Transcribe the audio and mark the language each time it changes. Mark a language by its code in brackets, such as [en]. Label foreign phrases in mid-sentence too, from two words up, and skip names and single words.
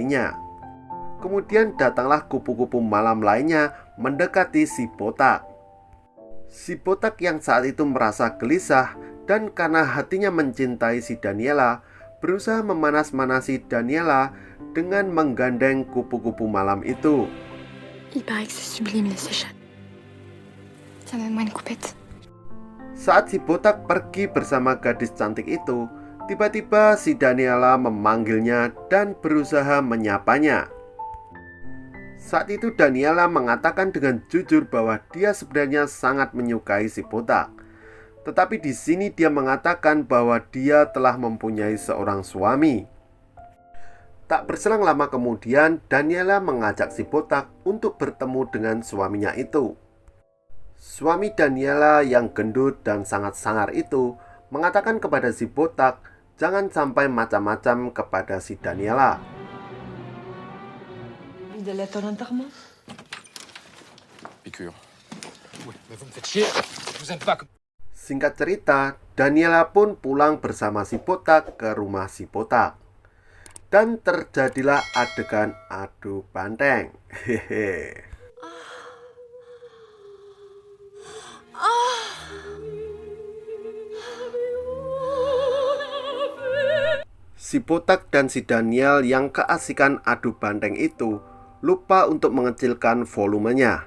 [id] Kemudian datanglah kupu-kupu malam lainnya mendekati si botak. Si botak yang saat itu merasa gelisah dan karena hatinya mencintai si Daniela, berusaha memanas-manasi Daniela dengan menggandeng kupu-kupu malam itu. [fr] Il paraît que c'est sublime les séchettes. Donne-moi une coupette. [id] Saat si botak pergi bersama gadis cantik itu, tiba-tiba si Daniela memanggilnya dan berusaha menyapanya. Saat itu Daniela mengatakan dengan jujur bahwa dia sebenarnya sangat menyukai si botak. Tetapi di sini dia mengatakan bahwa dia telah mempunyai seorang suami. Tak berselang lama kemudian, Daniela mengajak si botak untuk bertemu dengan suaminya itu. Suami Daniela yang gendut dan sangat sangar itu mengatakan kepada si botak jangan sampai macam-macam kepada si Daniela. [fr] Envie d'aller à ton enterrement? Piqûre. Ouais, mais vous me faites chier. Je vous aime pas. [id] Singkat cerita, Daniela pun pulang bersama si botak ke rumah si botak. Dan terjadilah adegan adu banteng. Hehe. Si botak dan si Daniel yang keasikan adu banteng itu lupa untuk mengecilkan volumenya.